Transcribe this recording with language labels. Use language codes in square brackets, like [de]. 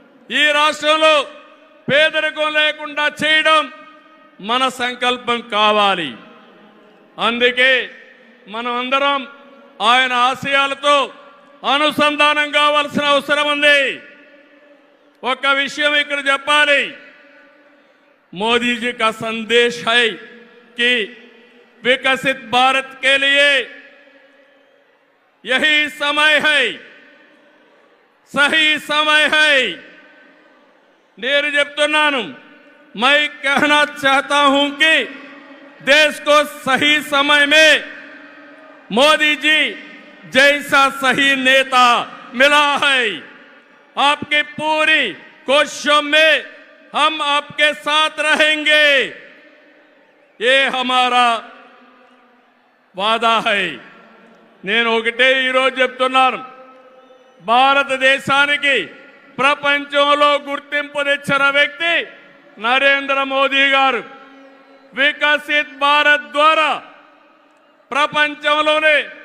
[te] ఈ రాష్ట్రంలో పేదరికం లేకుండా చేయడం మన సంకల్పం కావాలి. అందుకే మనం అందరం ఆయన ఆశయాలతో అనుసంధానం కావాల్సిన అవసరం ఉంది. ఒక విషయం ఇక్కడ చెప్పాలి. [hi] मोदी जी का संदेश है कि विकसित भारत के लिए यही समय है, सही समय है. [te] నేను చెప్తున్నాను, [hi] मैं कहना चाहता हूं कि देश को सही समय में मोदी जी जैसा सही नेता मिला है. आपकी पूरी कोशिशों में हम आपके साथ रहेंगे, ये हमारा वादा है. [te] నేను ఒకటే ఈరోజు చెప్తున్నాను, భారతదేశానికి ప్రపంచంలో గుర్తింపు తెచ్చిన వ్యక్తి నరేంద్ర మోదీ గారు. వికసిత్ భారత్ ద్వారా ప్రపంచంలోనే